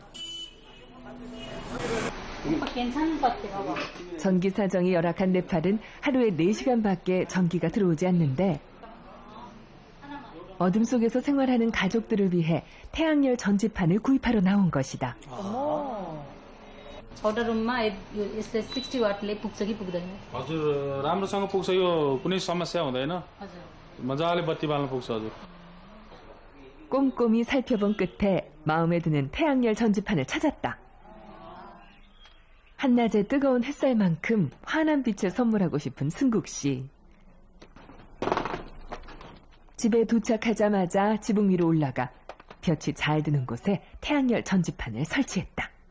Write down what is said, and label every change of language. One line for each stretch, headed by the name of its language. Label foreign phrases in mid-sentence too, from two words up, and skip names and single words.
Korean: 오빠 괜찮은 것 같아요. 봐봐. 전기 사정이 열악한 네팔은 하루에 4시간밖에 전기가 들어오지 않는데 어둠 속에서 생활하는 가족들을 위해 태양열 전지판을 구입하러 나온 것이다.
Nepali: छोटा रुममा यसले 60 वाटले पुग्छ कि पुग्दैन? हजुर राम्रोसँग पुग्छ यो कुनै समस्या हुँदैन मजाले बत्ती बाल्न पुग्छ हजुर.
Korean: 꼼꼼히 살펴본 끝에 마음에 드는 태양열 전지판을 찾았다. 한낮의 뜨거운 햇살만큼 환한 빛을 선물하고 싶은 승국 씨. 집에 도착하자마자 지붕 위로 올라가 볕이 잘 드는 곳에 태양열 전지판을 설치했다.